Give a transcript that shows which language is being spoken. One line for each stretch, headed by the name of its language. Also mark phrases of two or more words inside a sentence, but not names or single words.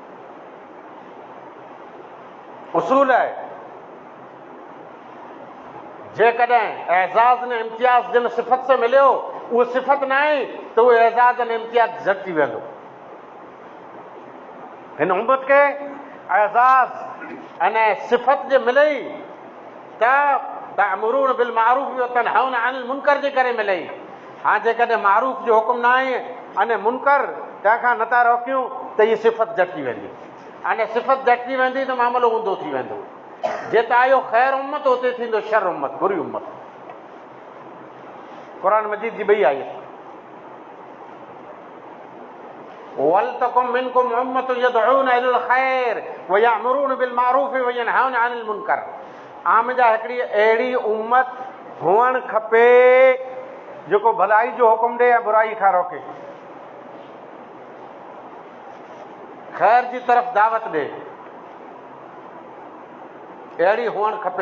Sindhi: उसूल आहे, जेकॾहिं एज़ाज़ ने इम्तियाज़ जिन सिफ़त से मिलियो उहा सिफ़त न आहे त उहो एज़ाज़ ने इम्तियाज़ झटिजी वेंदो। हिन उम्मत खे एज़ाज़ अने सिफ़त जे मिलई त
Arabic: تأمرون بالمعروف وتنهون عن المنكر
Sindhi: जे करे मिलई। हाँ, जेकॾहिं मारूफ जो हुकुम न आहे अने मुनकर तंहिंखां नथा रोकियूं त इहा सिफ़त झटिजी वेंदी, अने सिफ़त झटिजी वेंदी त मामिलो ऊंधो थी वेंदो। जिते आयो
Arabic: خير أمة,
Sindhi: उते थींदो
Arabic: شر أمة,
Sindhi: बुरी उम्मत। क़ुर मजीद जी ॿई आयत,
Arabic: ولتكن منكم أمة يدعون إلى الخير ويأمرون بالمعروف وينهون عن المنكر.
Sindhi: आम जा हिकिड़ी अहिड़ी उम्मत हुअणु खपे जेको भलाई जो हुकुम ॾे ऐं बुराई खां रोके, ख़ैर जी तरफ़ दावत ॾे, अहिड़ी हुअणु खपे।